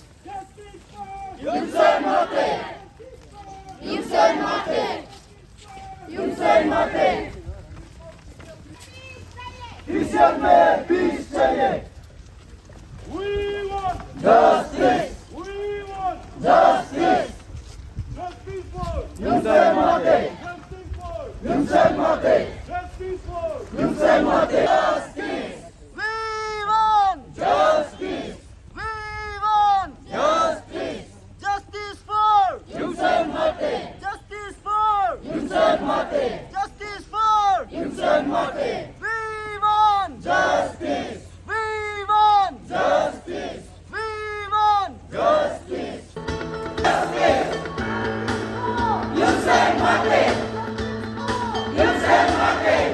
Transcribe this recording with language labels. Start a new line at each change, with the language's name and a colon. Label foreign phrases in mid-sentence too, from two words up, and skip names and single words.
English: Justice for Yusen Mate. Yusen Mate.
Hindi: Yusen Mate. Yusen में peace चाहिए.
English: We want. Justice. We want. Justice. Justice for. Yusen Mate. Justice for. Yusen Mate. Justice for. Yusen Mate. Justice. We want justice. We want justice. Justice for Yusen Mate. Justice for Yusen Mate. Justice for Yusen Mate. We want justice. We want justice. We want justice. Justice. Yusen Mate. Yusen Mate.